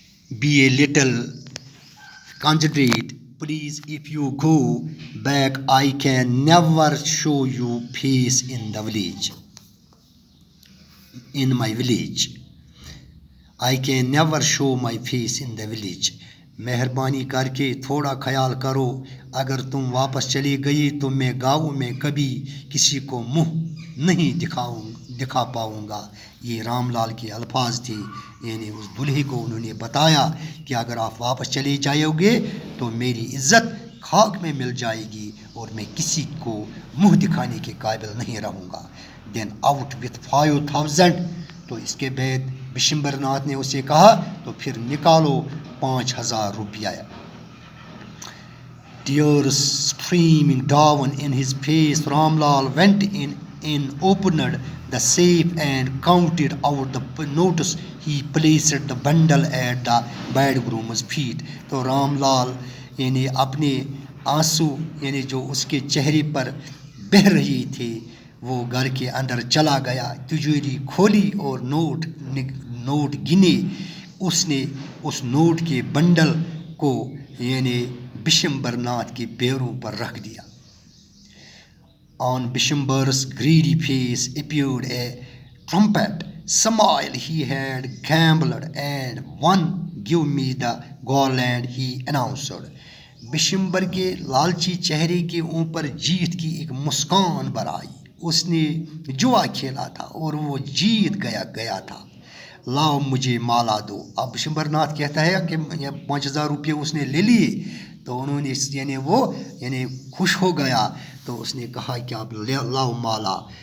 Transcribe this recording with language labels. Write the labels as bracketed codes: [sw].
[en] Be a little considerate, please. If you go back, I can never show you face in my village. I can never show my face in the village. [ur] مہربانی کر کے تھوڑا خیال کرو. اگر تم واپس چلی گئی تو میں گاؤں میں کبھی کسی کو منہ نہیں دکھا پاؤں گا. یہ رام لال کے الفاظ تھے. یعنی اس دلہے کو انہوں نے بتایا کہ اگر آپ واپس چلے جاؤ گے تو میری عزت خاک میں مل جائے گی اور میں کسی کو منہ دکھانے کے قابل نہیں رہوں گا. [en] Then out with 5,000. [ur] تو اس کے بعد بشمبر ناتھ نے اسے کہا تو پھر نکالو 5,000 روپیہ. [en] Tears streaming down in his face, Ram Lal went in and opened the safe and counted out the notes. He placed the bundle at the bridegroom's feet. [ur] تو رام لال یعنی اپنے آنسو یعنی جو اس کے چہرے پر بہہ رہی تھے وہ گھر کے اندر چلا گیا. تجوری کھولی اور نوٹ گنے. اس نے اس نوٹ کے بنڈل کو یعنی بشمبر ناتھ کے پیروں پر رکھ دیا. [en] On Bishimbar's greedy face appeared a trumpet smile. He had gambled and won. Give me the garland, he announced. [ur] بشمبر کے لالچی چہرے کے اوپر جیت کی ایک مسکان برائی. اس نے جوا کھیلا تھا اور وہ جیت گیا تھا. لاؤ مجھے مالا دو. اب بشمبر ناتھ کہتا ہے کہ 5,000 روپے اس نے لے لیے. تو انہوں نے یعنی خوش ہو گیا. تو اس نے کہا کہ آپ لاؤ مالا.